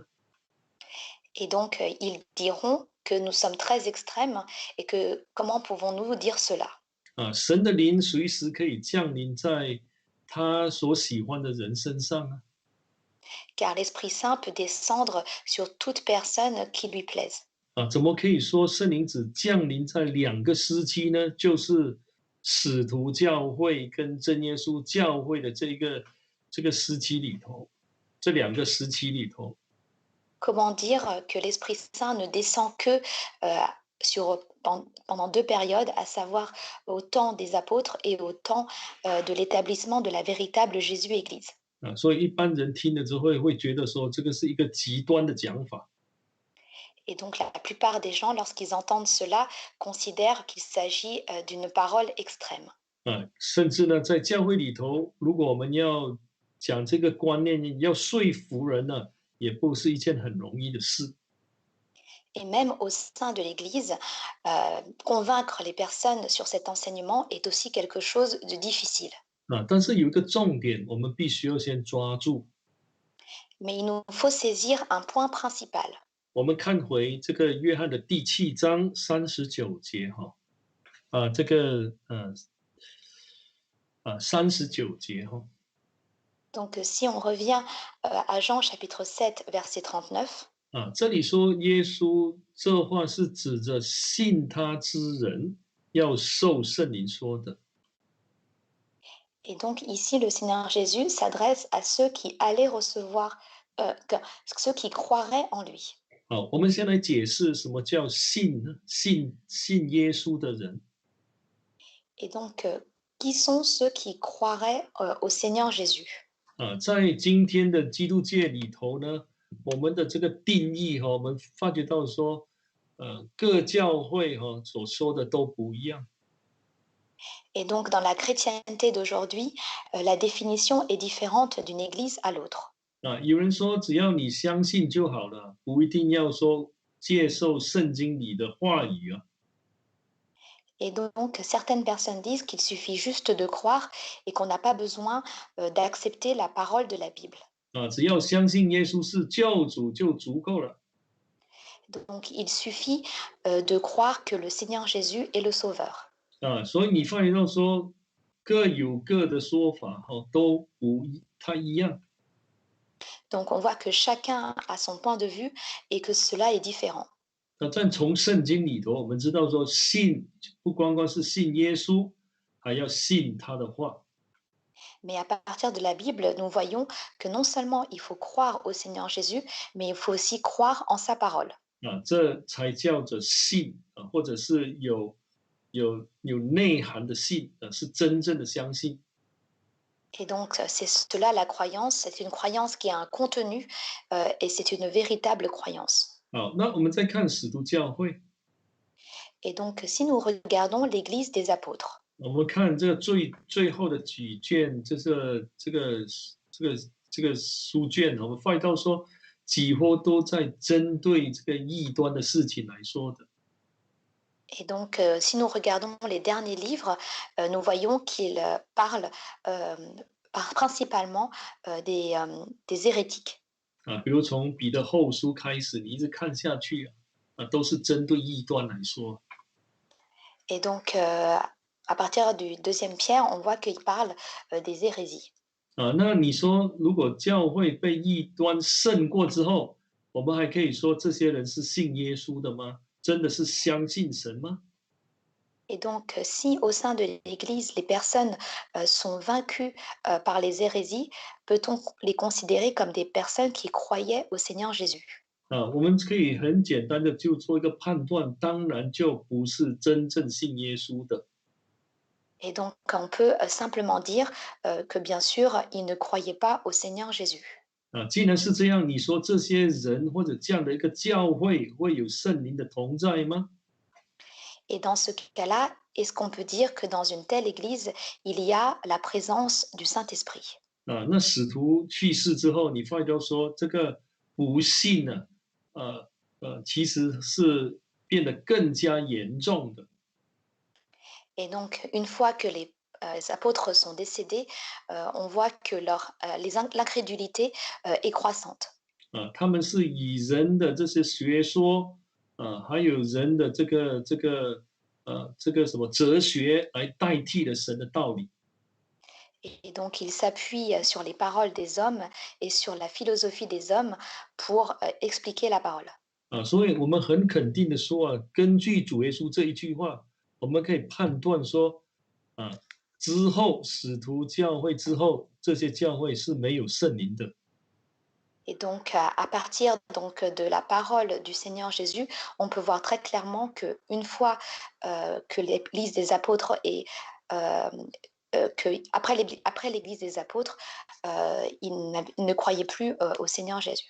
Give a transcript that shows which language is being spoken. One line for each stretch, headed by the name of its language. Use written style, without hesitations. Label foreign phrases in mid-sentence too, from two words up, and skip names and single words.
French: et donc ils diront que nous sommes très extrêmes et que comment pouvons-nous dire cela?
Chinese: 啊，神的灵随时可以降临在他所喜欢的人身上啊。
French: Car l'Esprit Saint peut descendre sur toute personne qui lui plaise.
Chinese: 啊，怎么可以说圣灵只降临在两个时期呢？就是使徒教会跟真耶稣教会的这个时期里头，这两个时期里头。
French: Comment dire que l'Esprit Saint ne descend que pendant deux périodes, à savoir au temps des apôtres et au temps de l'établissement de la véritable Jésus-Église.
Chinese: 啊，所以一般人听了之后会觉得说这个是一个极端的讲法
French: Et donc la plupart des gens, lorsqu'ils entendent cela, considèrent qu'il s'agit d'une parole extrême. 啊。
Chinese: 甚至呢，在教会里头，如果我们要讲这个观念，要说服人呢，也不是一件很容易的事
French: Et même au sein de l'Église, convaincre les personnes sur cet enseignement est aussi quelque chose de difficile. 啊。
Chinese: 但是有一个重点，我们必须要先抓住。
French: Mais il nous faut saisir un point principal.
Chinese: 我们看回这个约翰的第7章39节哈，这个39节哈，
French: Donc si on revient à Jean chapitre 7, verset 39,
Chinese: 这里说耶稣这话是指着信他之人要受圣灵说的
French: et donc ici le Seigneur Jésus s'adresse à ceux qui allaient recevoir, ceux qui croiraient en lui.
Chinese: 好，我们先来解释什么叫信呢？信耶稣的人
French: Et donc, qui sont ceux qui croiraient au Seigneur Jésus?
Chinese: 在今天的基督界里头呢，我们的这个定义哈，我们发觉到说，各教会哈所说的都不一样。
French: Et donc, dans la chrétienté d'aujourd'hui, la définition est différente d'une église à l'autre.
Chinese: 有人说只要你相信就好了，不一定要说接受圣经里的话语啊。
French: Et donc, certaines personnes disent qu'il suffit juste de croire et qu'on n'a pas besoin d'accepter la parole de la Bible.
Chinese: 只要相信耶稣是救主就足够了。
French: Donc, il suffit de croire que le Seigneur Jésus est le Sauveur.
Chinese: 所以你发现到说各有各的说法都不太一样。
French: Donc, on voit que chacun a son point de vue et que cela est différent.
Chinese: 但从圣经里头，我们知道说信不光光是信耶稣，还要信他的话。
French: Mais à partir de la Bible, nous voyons que non seulement il faut croire au Seigneur Jésus, mais il faut aussi croire en sa parole.
Chinese: 这才叫做信或者是有有内涵的信，是真正的相信。
French: Et donc, c'est cela la croyance, c'est une croyance qui a un contenu et c'est une véritable croyance.
Chinese: 好，那我们再看使徒教会，
French: Et donc, si nous regardons l'Église des apôtres,
Chinese: 我们看这个最后的几卷，这个书卷，我们发现到说，几乎都在针对这个异端的事情来说的。
French: et donc, si nous regardons les derniers livres, nous voyons qu'ils parlent euh, principalement des hérétiques.
Chinese: 比如从彼得后书开始，你一直看下去都是针对异端来说。
French: Et donc, à partir du deuxième Pierre, on voit qu'il parle des hérésies.
Chinese: 那你说，如果教会被异端胜过之后，我们还可以说这些人是信耶稣的吗？真的是相信神吗？
French: Et donc, si au sein de l'Église, les personnes sont vaincues par les hérésies, peut-on les considérer comme des personnes qui croyaient au Seigneur Jésus?
Chinese: 我们可以很简单的就做一个判断，当然就不是真正信耶稣的。
French: Et donc, on peut simplement dire que bien sûr, ils ne croyaient pas au Seigneur Jésus.
Chinese: 既然是这样，你说这些人或者这样的一个教会会有圣灵的同在吗？
French: Et dans ce cas-là, est-ce qu'on peut dire que dans une telle Église, il y a la présence du Saint-Esprit?
Chinese: 那使徒去世之后，你发现说这个不信呢，其实是变得更加严重的。
French: Et donc, une fois que les apôtres sont décédés, on voit que l'incrédulité est croissante.
Chinese: 他们是以人的这些学说还有人的这个什么哲学来代替了神的道理。
French: Et donc, ils s'appuient sur les paroles des hommes et sur la philosophie des hommes pour expliquer la parole.
Chinese: 所以我们很肯定的说根据主耶稣这一句话，我们可以判断说啊，之后使徒教会之后，这些教会是没有圣灵的。
French: Et donc, à partir donc, de la parole du Seigneur Jésus, on peut voir très clairement qu'une fois que l'Église des apôtres et après l'Église des apôtres, ils ne croyaient plus au Seigneur Jésus.